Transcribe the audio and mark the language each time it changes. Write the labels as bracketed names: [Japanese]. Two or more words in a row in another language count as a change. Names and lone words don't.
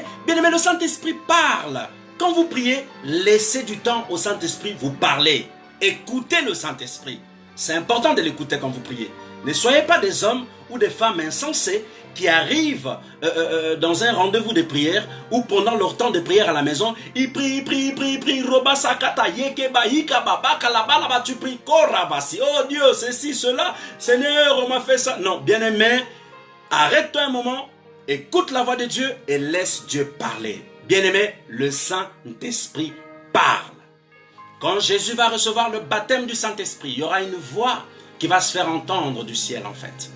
[French] Bien aimé, le Saint-Esprit parle. Quand vous priez, laissez du temps au Saint-Esprit vous parler. Écoutez le Saint-Esprit. C'est important de l'écouter quand vous priez. Ne soyez pas des hommes ou des femmes insensés qui arrivent dans un rendez-vous de prière ou pendant leur temps de prière à la maison, ils prient, roba sakata yekeba hika baba kalaba là-bas tu pries koravasi. Oh Dieu, ceci, cela, Seigneur, on m'a fait ça. Non, bien-aimé, arrête-toi un moment écoute la voix de Dieu et laisse Dieu parler. Bien-aimé, le Saint-Esprit parle. Quand Jésus va recevoir le baptême du Saint-Esprit, il y aura une voix qui va se faire entendre du ciel en fait.